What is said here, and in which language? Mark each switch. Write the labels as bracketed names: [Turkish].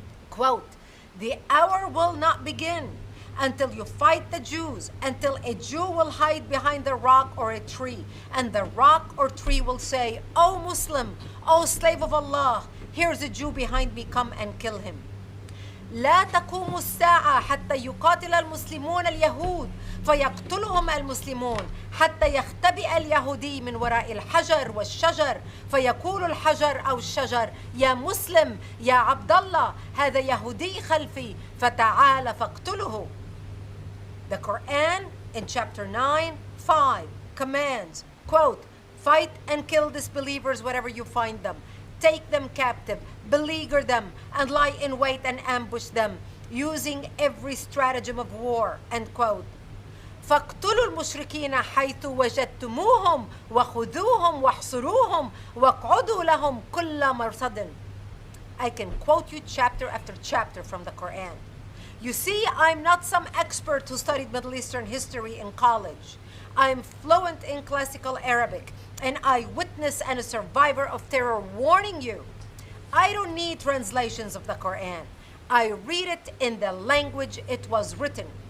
[English] Quote, "The hour will not begin until you fight the Jews, until a Jew will hide behind a rock or a tree, and the rock or tree will say, 'O Muslim, O slave of Allah, here's a Jew behind me, come and kill him.' [Arabic] لا تقوم الساعة حتى يقاتل المسلمون اليهود فيقتلهم المسلمون حتى يختبئ اليهودي من وراء الحجر والشجر فيقول الحجر أو الشجر يا مسلم يا عبد الله هذا يهودي خلفي فتعال فاقتله." [English] The Quran in chapter 9:5 commands, quote, "Fight and kill disbelievers wherever you find them. Take them captive, beleaguer them, and lie in wait and ambush them, using every stratagem of war," end quote. [Arabic] فاقتلوا المشركين حيث وجدتموهم وخذوهم واحصروهم واقعدوا لهم كل مرصد. [English] I can quote you chapter after chapter from the Quran. You see, I'm not some expert who studied Middle Eastern history in college. I'm fluent in classical Arabic, an eyewitness and a survivor of terror warning you. I don't need translations of the Quran. I read it in the language it was written.